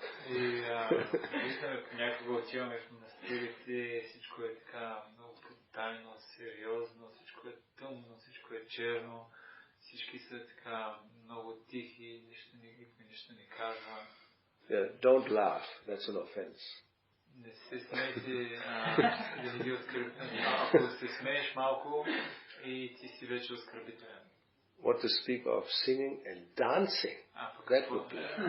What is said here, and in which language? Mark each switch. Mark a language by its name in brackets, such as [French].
[Bulgarian] И виждаме, понякога отиваме в монастирите, всичко е така много тайно, сериозно, всичко е тъмно, всичко е черно, всички са така много тихи, никой нищо не казва. [English] Yeah, don't laugh, that's an offense. [Bulgarian] Не се смейте, да не ги оскърбите. Ако се смееш малко и ти си вече оскърбителен. [English] What to speak of singing and dancing. That would be.